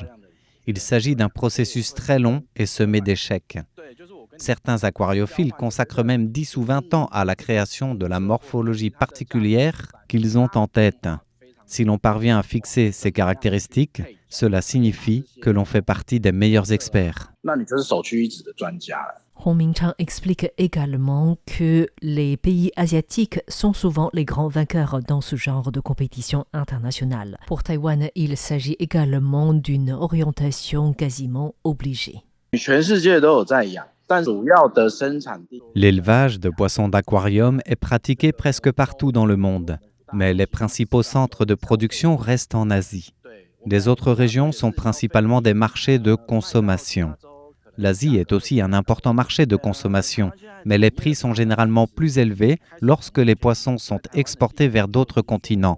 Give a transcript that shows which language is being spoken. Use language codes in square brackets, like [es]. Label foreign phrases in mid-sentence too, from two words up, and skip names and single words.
[fr] Il s'agit d'un processus très long et semé d'échecs. Certains aquariophiles consacrent même 10 ou 20 ans à la création de la morphologie particulière qu'ils ont en tête. Si l'on parvient à fixer ces caractéristiques, cela signifie que l'on fait partie des meilleurs experts. [zh] 那你就是首屈一指的专家了。 [fr] Hong Mingchang explique également que les pays asiatiques sont souvent les grands vainqueurs dans ce genre de compétition internationale. Pour Taïwan, il s'agit également d'une orientation quasiment obligée. [zh] 全世界都有在养，但主要的生产地 [fr] L'élevage de poissons d'aquarium est pratiqué presque partout dans le monde, mais les principaux centres de production restent en Asie. Les autres régions sont principalement des marchés de consommation. L'Asie est aussi un important marché de consommation, mais les prix sont généralement plus élevés lorsque les poissons sont exportés vers d'autres continents.